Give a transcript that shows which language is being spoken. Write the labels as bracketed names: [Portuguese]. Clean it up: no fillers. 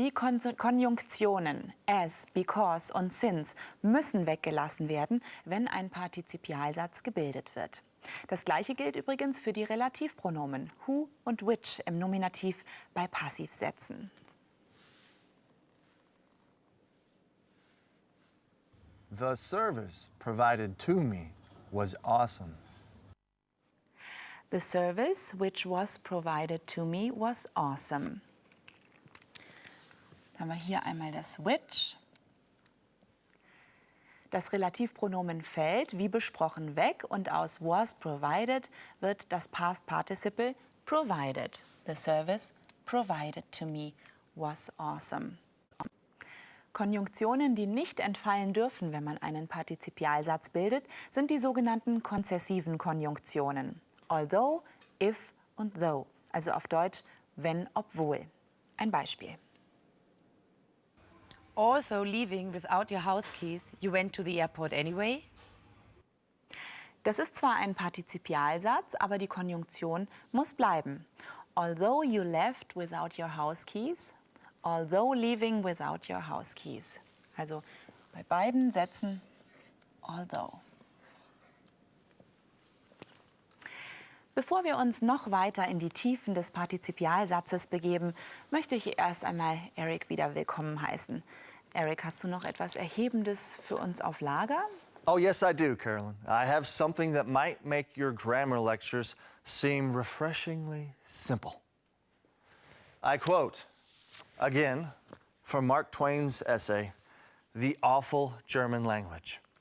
[German] Die Konjunktionen as, because und since müssen weggelassen werden, wenn ein Partizipialsatz gebildet wird. Das Gleiche gilt übrigens für die Relativpronomen who und which im Nominativ bei Passivsätzen. [English] The service provided to me was awesome. The service which was provided to me was awesome. [German] Dann haben wir hier einmal das which. Das Relativpronomen fällt, wie besprochen, weg und aus was provided wird das Past Participle provided. [English] The service provided to me was awesome. [German] Konjunktionen, die nicht entfallen dürfen, wenn man einen Partizipialsatz bildet, sind die sogenannten konzessiven Konjunktionen. Although, if und though. Also auf Deutsch wenn, obwohl. Ein Beispiel. [English] Also leaving without your house keys, you went to the airport anyway? [German] Das ist zwar ein Partizipialsatz, aber die Konjunktion muss bleiben. [English] Although you left without your house keys, although leaving without your house keys. [German] Also bei beiden Sätzen although. Bevor wir uns noch weiter in die Tiefen des Partizipialsatzes begeben, möchte ich erst einmal Eric wieder willkommen heißen. Eric, hast du noch etwas Erhebendes für uns auf Lager? [English] Oh, yes, I do, Carolyn. I have something that might make your grammar lectures seem refreshingly simple. I quote, again, from Mark Twain's essay, The Awful German Language.